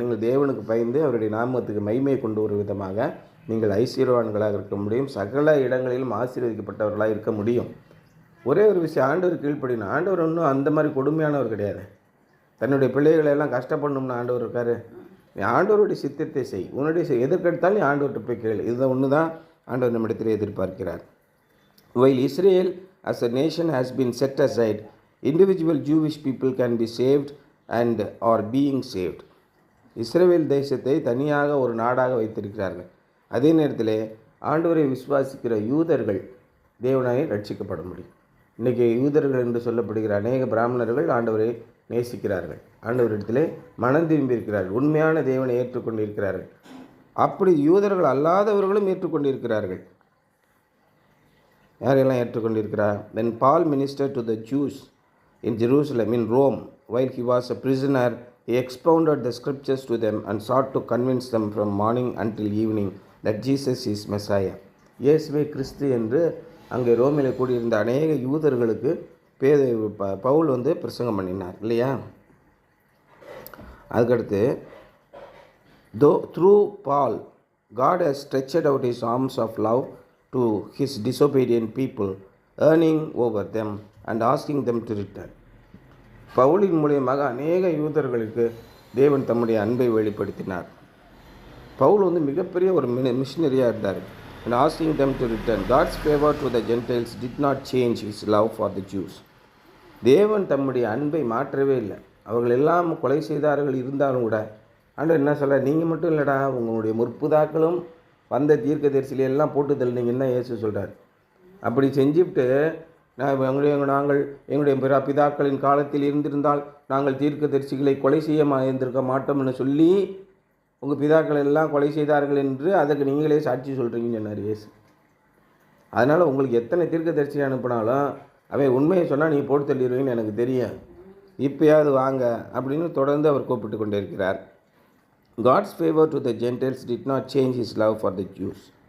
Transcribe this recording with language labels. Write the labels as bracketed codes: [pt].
[ta] நீங்கள் தேவனுக்கு பயந்து அவருடைய நாமத்துக்கு மகிமையை கொண்டு வரும் விதமாக நீங்கள் ஐஸ்வர்யவான்களாக இருக்க முடியும், சகல இடங்களிலும் ஆசீர்வதிக்கப்பட்டவர்களாக இருக்க முடியும். ஒரே ஒரு விஷயம், ஆண்டவர் கீழ்ப்படினா. ஆண்டவர் ஒன்றும் அந்த மாதிரி கொடுமையானவர் கிடையாது. தன்னுடைய பிள்ளைகளை எல்லாம் கஷ்டப்படணும்னு ஆண்டவர் இருக்கார். நீ ஆண்டவருடைய சித்தத்தை செய், உன்னுடைய எதற்கெடுத்தாலும் நீ ஆண்டவர்கிட்ட போய் கேளு. இதுதான் ஒன்று தான் ஆண்டவர் நம்மிடத்தில் எதிர்பார்க்கிறார். [en] While Israel as a nation has been set aside, individual Jewish people can be saved and are being saved. [ta] இஸ்ரவேல் தேசத்தை தனியாக ஒரு நாடாக வைத்திருக்கிறார்கள். அதே நேரத்தில் ஆண்டவரை விசுவாசிக்கிற யூதர்கள் தேவனாய் ரட்சிக்கப்பட முடியும். இன்றைக்கி யூதர்கள் என்று சொல்லப்படுகிற அநேக பிராமணர்கள் ஆண்டவரை நேசிக்கிறார்கள், ஆண்டவரிடத்திலே மனம் திரும்பியிருக்கிறார்கள், உண்மையான தேவனை ஏற்றுக்கொண்டிருக்கிறார்கள். அப்படி யூதர்கள் அல்லாதவர்களும் ஏற்றுக்கொண்டிருக்கிறார்கள். யாரெல்லாம் ஏற்றுக்கொண்டிருக்கிறார்? [en] When Paul ministered to the Jews in Jerusalem, in Rome, while he was a prisoner, he expounded the scriptures to them and sought to convince them from morning until evening that Jesus is Messiah. [ta] இயேசுவே கிறிஸ்து என்று அங்கே ரோமில் கூடியிருந்த அநேக யூதர்களுக்கு பவுல் பிரசங்கம் பண்ணினார் இல்லையா? அதுக்கடுத்து [en] Though through Paul, God has stretched out his arms of love to his disobedient people, earning over them and asking them to return. [ta] பவுலின் மூலியமாக அநேக யூதர்களுக்கு தேவன் தம்முடைய அன்பை வெளிப்படுத்தினார். பவுல் மிகப்பெரிய ஒரு மிஷினரியாக இருந்தார். [en] And asking them to return. God's favor to the Gentiles did not change his love for the Jews. [ta] தேவன் தம்முடைய அன்பை மாற்றவே இல்லை. அவர்கள் எல்லாம் கொலை செய்தார்கள் இருந்தாலும் கூட ஆண்டவர் என்ன சொல்ல, நீங்கள் மட்டும் இல்லைடா, உங்களுடைய முற்புதாக்களும் வந்த தீர்க்கதரிசிகளை எல்லாம் போட்டு தள்ளினீங்கன்னு தான் இயேசு சொல்கிறார். அப்படி செஞ்சுவிட்டு நாங்கள் எங்களுடைய பிதாக்களின் காலத்தில் இருந்திருந்தால் நாங்கள் தீர்க்கதரிசிகளை கொலை செய்ய இருந்திருக்க மாட்டோம்னு சொல்லி உங்கள் பிதாக்கள் எல்லாம் கொலை செய்தார்கள் என்று அதற்கு நீங்களே சாட்சி சொல்கிறீங்கன்னு சொன்னார் இயேசு. அதனால் உங்களுக்கு எத்தனை தீர்க்கதரிசி அனுப்பினாலும் அவன் உண்மையை சொன்னால் நீங்கள் போட்டு தள்ளிடுவீங்கன்னு எனக்கு தெரியும், இப்போயாவது வாங்க அப்படின்னு தொடர்ந்து அவர் கூப்பிட்டு கொண்டே இருக்கிறார். [en] God's favor to the Gentiles did not change his love for the Jews.